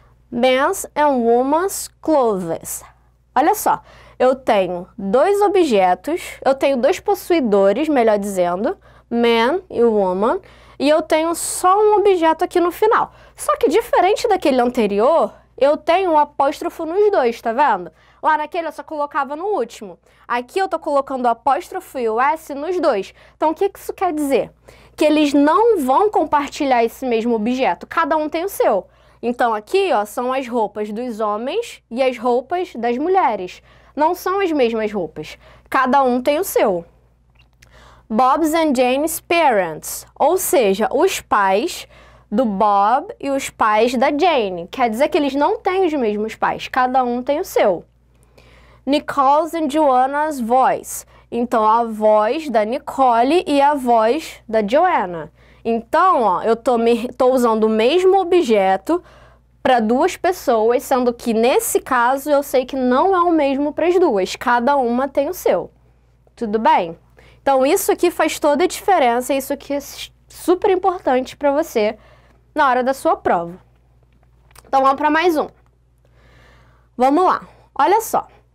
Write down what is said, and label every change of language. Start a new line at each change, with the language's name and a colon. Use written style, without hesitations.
English: Men's and women's clothes.
Portuguese: Olha só, eu tenho 2 objetos, eu tenho 2 possuidores, melhor dizendo, man e woman, e eu tenho só um objeto aqui no final. Só que diferente daquele anterior, eu tenho um apóstrofo nos dois, tá vendo? Lá naquele eu só colocava no último. Aqui eu tô colocando o apóstrofo e o S nos dois. Então, o que isso quer dizer? Que eles não vão compartilhar esse mesmo objeto, cada um tem o seu. Então, aqui, ó, são as roupas dos homens e as roupas das mulheres. Não são as mesmas roupas, cada um tem o seu.
English: Bob's and Jane's parents,
Portuguese: ou seja, os pais do Bob e os pais da Jane. Quer dizer que eles não têm os mesmos pais, cada um tem o seu.
English: Nicole's and Joanna's voice.
Portuguese: Então, a voz da Nicole e a voz da Joanna. Então, ó, eu tô usando o mesmo objeto para duas pessoas, sendo que nesse caso eu sei que não é o mesmo para as duas. Cada uma tem o seu. Tudo bem? Então, isso aqui faz toda a diferença, isso aqui é super importante para você na hora da sua prova. Então, vamos para mais um. Vamos lá. Olha só.